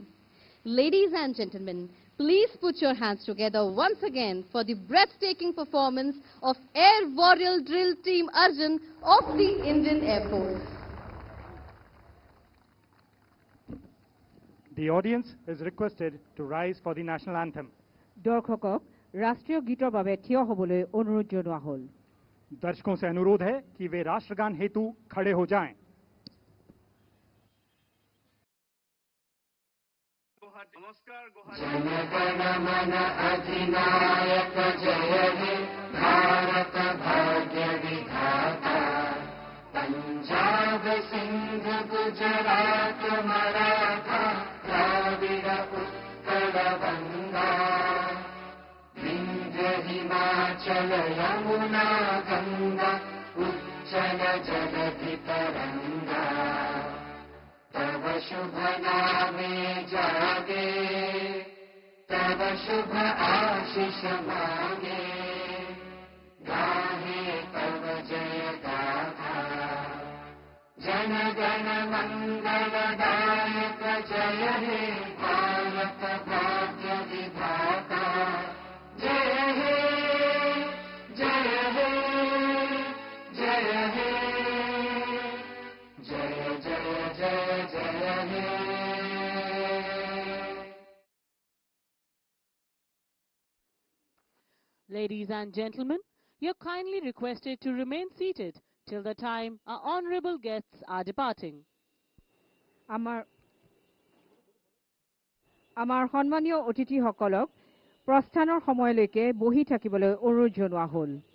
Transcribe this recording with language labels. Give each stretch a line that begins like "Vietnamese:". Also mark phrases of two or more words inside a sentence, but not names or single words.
English: Ladies and gentlemen, please put your hands together once again for the breathtaking performance of Air Warrior Drill Team Arjun of the Indian Air Force. The audience is requested to rise for the national anthem.
Assamese: দৰ্শকক ৰাষ্ট্ৰীয় গীতৰ বাবে থিয় হ'বলৈ অনুৰোধ জনোৱা হ'ল.
Hindi: दर्शकों से अनुरोध है कि वे राष्ट्रगान हेतु खड़े हो जाएं. नमस्कार गुवाहाटी.
Bangla: জনগণ মন অধিনায়ক জয় হে ভারত ভাগ্য বিধাতা. পাঞ্জাব সিন্ধ গুজরাট মারাঠা দ্রাবিড় উৎকল বঙ্গ. বিন্ধ্য হিমাচল যমুনা গঙ্গা উচ্ছল জলধি তরঙ্গ. তব শুভ নামে জাগে, তব শুভ আশিস মাগে. গাহে তব জয় গাথা. জন গণ মঙ্গলদায়ক জয় হে ভারত ভাগ্য বিধাতা. জয় হে জয় হে জয় হে জয় জয় জয় জয় হে.
English: Ladies and gentlemen, you're kindly requested to remain seated till the time our honorable guests are departing.
Assamese: আমাৰ সন্মানীয় অতিথিসকলক প্ৰস্থানৰ সময়লৈকে বহি থাকিবলৈ অনুৰোধ জনোৱা হ'ল.